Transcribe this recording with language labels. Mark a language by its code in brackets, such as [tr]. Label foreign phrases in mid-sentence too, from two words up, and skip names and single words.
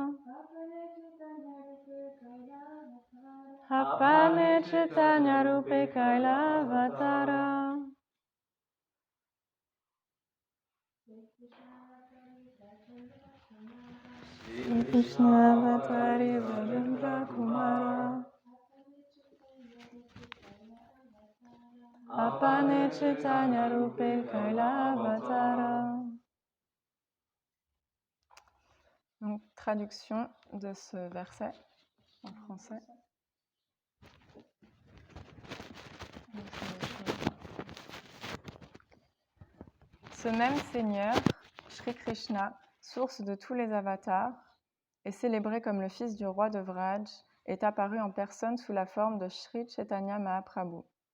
[bn] আপনে চৈতন্য রূপে কৈল অবতার শ্রী কৃষ্ণ অবতারী ব্রজেন্দ্র কুমার আপনে চৈতন্য রূপে কৈল অবতার. [fr] Donc, traduction de ce verset en français. Ce même Seigneur, Shri Krishna, source de tous les avatars, et célébré comme le fils du roi de Vraj, est apparu en personne sous la forme de Shri Chaitanya Mahaprabhu.